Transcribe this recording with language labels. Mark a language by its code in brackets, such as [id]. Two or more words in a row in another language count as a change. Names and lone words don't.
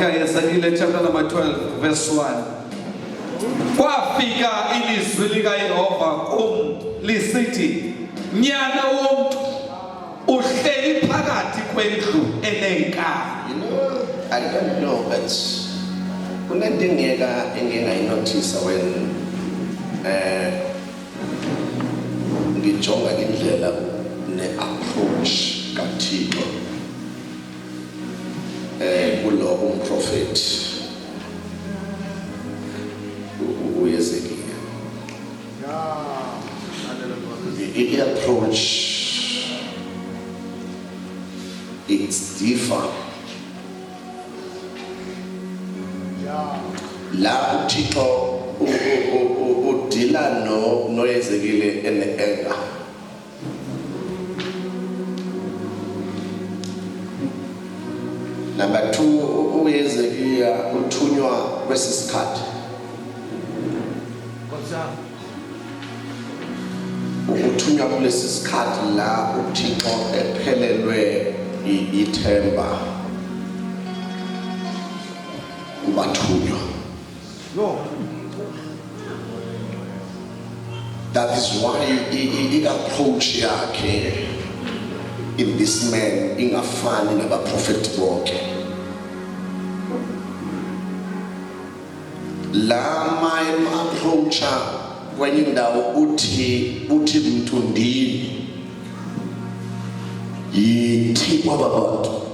[en] Ezekiel chapter number 12 verse 1. [xh] Kwafika ilizwi likaYehova kum lisithi, nyana womntu, uhleli phakathi kwendlu enenkani. [en] You know, I don't know, but [zu] kunento engingayinothisa when ngijonga indlela ne-approach kaThixo kulo umprofeti uEzekiel. [en] I-approach, it's different. [zu] La uThixo udila noEzekiel ene-anger. Number 2, uEzekiel uthunywa kwesisikhathi. Uthunywa kulesi sikhathi la uThixo ephelelwe ithemba kubathunywa. [en] That is why i-approach yakhe in this man [zu] ingafani nabaprofeti bonke. Lama approacha kwenye indawo uthi mntu ndini yithi kwabantu.